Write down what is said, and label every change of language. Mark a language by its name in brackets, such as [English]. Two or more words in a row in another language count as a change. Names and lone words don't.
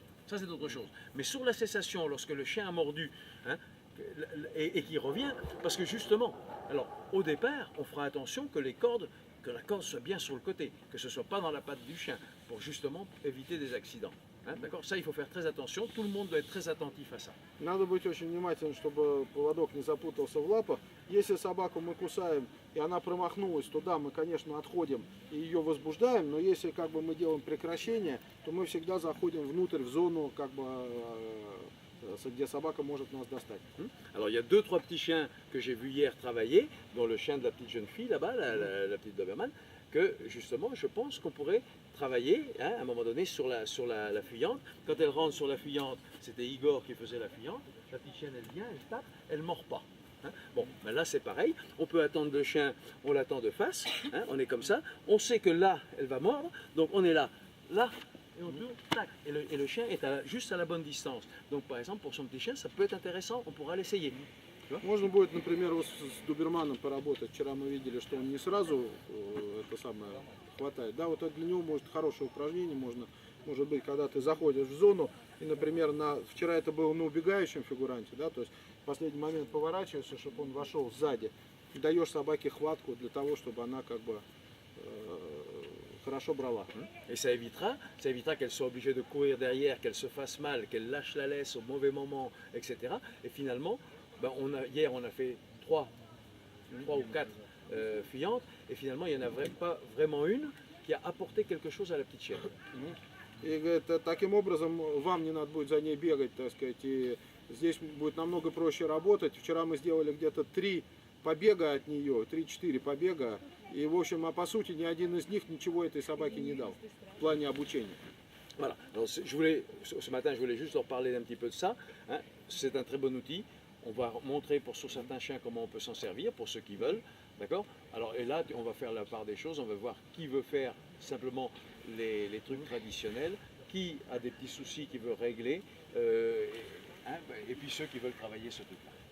[French] Mais sur la cessation, lorsque le chien a mordu, hein, et qu'il revient, parce que justement, alors au départ, on fera attention que la corde soit bien sur le côté, que ce ne soit pas dans la patte du chien, pour justement éviter des accidents. Hein, d'accord? Ça, il faut faire très attention, tout le monde doit être très attentif à ça. [Russian] Надо быть очень внимательным, чтобы поводок не запутался в лапах. Если собаку мы кусаем, и она промахнулась, то да, мы, конечно, отходим и ее возбуждаем, но если как бы мы делаем прекращение, то мы всегда заходим внутрь, в зону, как бы, где собака может нас достать. [French] Alors, il y a 2-3 petits chiens que j'ai vu hier travailler, dont le chien de la petite jeune fille là-bas, la petite Doberman, que justement, je pense qu'on pourrait travailler, hein, à un moment donné sur la fuyante. Quand elle rentre sur la fuyante, c'était Igor qui faisait la fuyante. La petite chienne, elle vient, elle tape, elle ne mord pas. Hein. Bon, ben là c'est pareil. On peut attendre le chien, on l'attend de face. Hein, on est comme ça. On sait que là, elle va mordre. Donc on est là, et on tourne, tac. Et le chien est juste à la bonne distance. Donc par exemple, pour son petit chien, ça peut être intéressant. On pourra l'essayer. [Russian] Можно будет, например, вот с доберманом поработать. Вчера мы видели, что он не сразу это самое хватает. Да, вот это для него может хорошее упражнение. Может быть, когда ты заходишь в зону, и, например, вчера это было на убегающем фигуранте, да, то есть в последний момент поворачиваешься, чтобы он вошел сзади, и даешь собаке хватку для того, чтобы она как бы хорошо brava. [French] Et ça évitera qu'elle soit obligée de courir derrière, qu'elle se fasse mal, qu'elle lâche la laisse au mauvais moment, etc. Et finalement, ben hier on a fait 3 ou 4 fuyantes, et finalement il n'y en a pas vraiment une qui a apporté quelque chose à la petite chienne. [Russian] И говорит, таким образом вам не надо будет за ней бегать, так сказать, и здесь будет намного проще работать. Вчера мы сделали где-то 3 побега от нее, 3-4 побега, и в общем, а по сути ни один из них ничего этой собаке не дал в плане обучения. [French] Voilà. Alors, ce matin, je voulais juste leur parler un petit peu de ça. Hein. C'est un très bon outil. On va montrer sur certains chiens comment on peut s'en servir, pour ceux qui veulent. D'accord? Alors, et là, on va faire la part des choses. On va voir qui veut faire simplement les trucs traditionnels, qui a des petits soucis qui veut régler, et puis ceux qui veulent travailler ce truc-là.